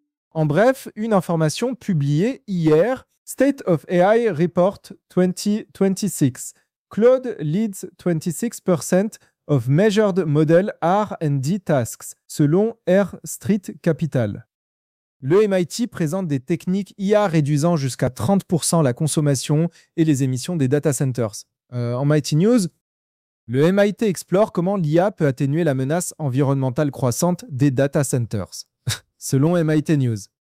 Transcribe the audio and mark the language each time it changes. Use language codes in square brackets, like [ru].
[fr] En bref, une information publiée hier, State of AI Report 2026. [en] Claude leads 26% of measured model R&D tasks, selon R Street Capital. [fr] Le MIT présente des techniques IA réduisant jusqu'à 30% la consommation et les émissions des data centers. En MIT News, le MIT explore comment l'IA peut atténuer la menace environnementale croissante des data centers, selon MIT News.